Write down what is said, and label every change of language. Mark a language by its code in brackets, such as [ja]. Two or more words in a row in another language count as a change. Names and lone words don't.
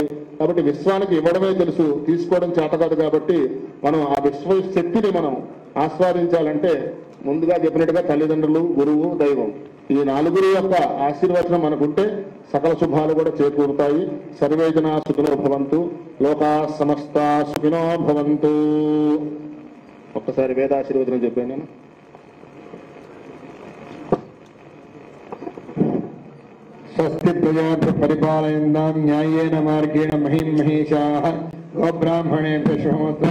[te] కాబట్టి విశ్వానికి ఇవ్వడమే తెలుసు, తీసుకోవడం చేత కాదు. కాబట్టి మనం ఆ విశ్వ శక్తిని మనం ఆస్వాదించాలంటే ముందుగా చెప్పినట్టుగా తల్లిదండ్రులు, గురువు, దైవం ఈ 4 యొక్క ఆశీర్వచనం మనకుంటే సకల శుభాలు కూడా చేకూరుతాయి. [sa] సర్వే జనా సుఖినో భవంతు, లోకా సమస్తా సుఖినో భవంతు. [te] ఒక్కసారి వేదాశీర్వచనం చెప్పాను నేను. [sa] స్వస్తి ప్రజాభ్య పరిపాలయంతాం న్యాయేన మార్గేణ మహిం మహేశాః గోబ్రాహ్మణేభ్యః శుభమస్తు.